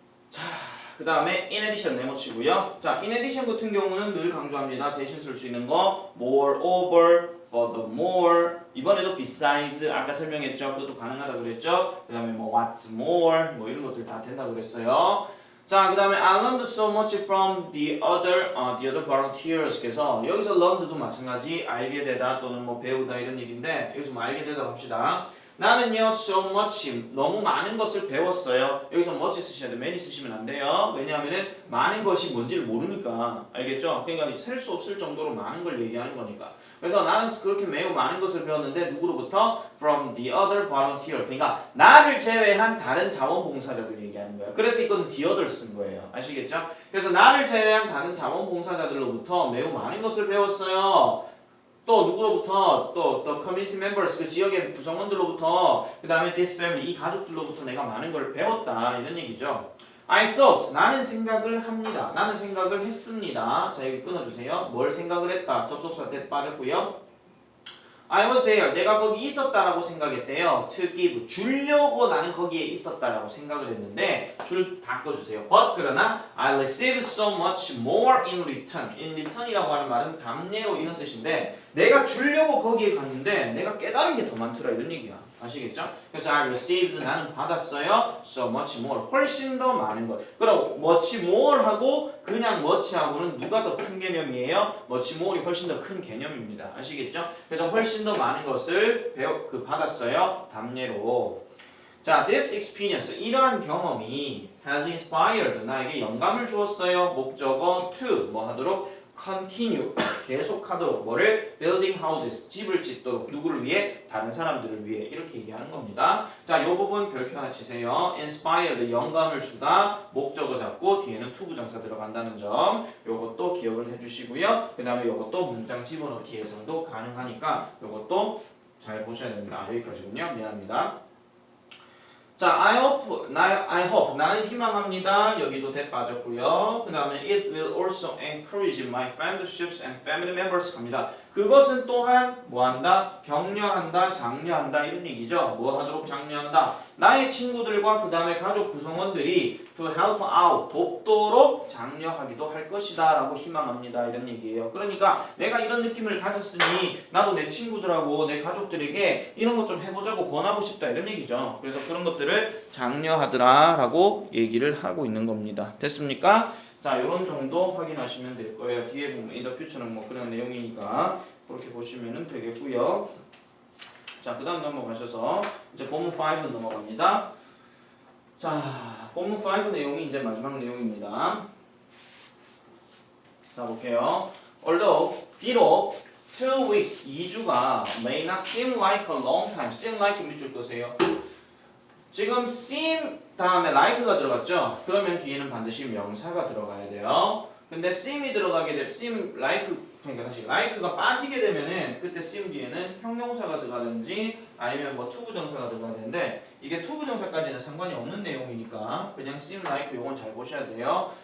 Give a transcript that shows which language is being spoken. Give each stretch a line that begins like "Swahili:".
Korean: 자, 그 다음에 in addition 네모치고요. 자, in addition 같은 경우는 늘 강조합니다. 대신 쓸 수 있는 거 moreover, furthermore, 이번에도 besides 아까 설명했죠. 그것도 가능하다고 그랬죠. 그 다음에 뭐 what's more 뭐 이런 것들 다 된다고 그랬어요.
English: 자, 그 다음에 I learned so much from the other volunteers.
Korean: 그래서 여기서 learned도 마찬가지 알게 되다 또는 뭐 배우다 이런 얘기인데 여기서 뭐 알게 되다 봅시다. 나는요 so much 너무 많은 것을 배웠어요. 여기서 much 쓰셔야 돼요. many 쓰시면 안 돼요. 왜냐하면은 많은 것이 뭔지를 모르니까. 알겠죠? 그러니까 셀 수 없을 정도로 많은 걸 얘기하는 거니까. 그래서 나는 그렇게 매우 많은 것을 배웠는데 누구로부터?
English: From the other volunteer.
Korean: 그러니까 나를 제외한 다른 자원봉사자들 얘기하는 거예요. 그래서 이건 the other 쓴 거예요. 아시겠죠? 그래서 나를 제외한 다른 자원봉사자들로부터 매우 많은 것을 배웠어요. 또 누구로부터? 또 community members 그 지역의 구성원들로부터 그 다음에 this family 이 가족들로부터 내가 많은 걸 배웠다 이런 얘기죠.
English: I thought
Korean: 나는 생각을 합니다. 나는 생각을 했습니다. 자 여기 끊어주세요. 뭘 생각을 했다. 접속사 때 빠졌고요.
English: I was there.
Korean: 내가 거기 있었다라고 생각했대요.
English: To give.
Korean: 주려고 나는 거기에 있었다라고 생각을 했는데 줄 바꿔주세요.
English: But 그러나 I received so much more in return.
Korean: In return이라고 하는 말은 답례로 이런 뜻인데 내가 주려고 거기에 갔는데 내가 깨달은 게 더 많더라 이런 얘기야. 아시겠죠? 그래서
English: I received
Korean: 나는 받았어요.
English: So much more.
Korean: 훨씬 더 많은 것. 그럼 much more 하고 그냥 much 하고는 누가 더 큰 개념이에요? much more이 훨씬 더 큰 개념입니다. 아시겠죠? 그래서 훨씬 더 많은 것을 받았어요. 답례로. 자,
English: this experience
Korean: 이러한 경험이
English: has inspired
Korean: 나에게 영감을 주었어요. 목적어 to 뭐 하도록 continue 계속하도록 뭐를 building houses 집을 짓도록 누구를 위해? 다른 사람들을 위해 이렇게 얘기하는 겁니다. 자, 요 부분 별표 하나 치세요. inspired 영감을 주다 목적어 잡고 뒤에는 to 부정사 들어간다는 점 요것도 기억을 해주시고요. 그 다음에 요것도 문장 집어넣기 예상도 가능하니까 요것도 잘 보셔야 됩니다. 여기까지군요. 미안합니다. 자,
English: I hope
Korean: 나는 희망합니다. 여기도 대 빠졌고요. 그 다음에
English: it will also encourage my friendships and family members 갑니다.
Korean: 그것은 또한 뭐한다? 격려한다, 장려한다 이런 얘기죠. 뭐 하도록 장려한다? 나의 친구들과 그 다음에 가족 구성원들이
English: to help out,
Korean: 돕도록 장려하기도 할 것이다 라고 희망합니다. 이런 얘기예요. 그러니까 내가 이런 느낌을 가졌으니 나도 내 친구들하고 내 가족들에게 이런 것 좀 해보자고 권하고 싶다 이런 얘기죠. 그래서 그런 것들을 장려하더라 라고 얘기를 하고 있는 겁니다. 됐습니까? 자, 이런 정도 확인하시면 될 거예요. 뒤에 보면 in the future는 뭐 그런 내용이니까 그렇게 보시면 되겠고요. 자, 그 다음 넘어가셔서 이제 본문 5 넘어갑니다. 자, 본문 5 내용이 이제 마지막 내용입니다. 자, 볼게요.
English: Although, 비록 2 weeks, 2주가 may not seem like a long time.
Korean: seem like 밑줄 끄세요. 지금 seem 다음에 like가 들어갔죠? 그러면 뒤에는 반드시 명사가 들어가야 돼요. 근데 seem이 들어가게 되면 seem like 그러니까 다시 like가 빠지게 되면은 그때 seem 뒤에는 형용사가 들어가든지 아니면 뭐 to 부정사가 들어가야 되는데 이게 to 부정사까지는 상관이 없는 내용이니까 그냥 seem like 요건 잘 보셔야 돼요.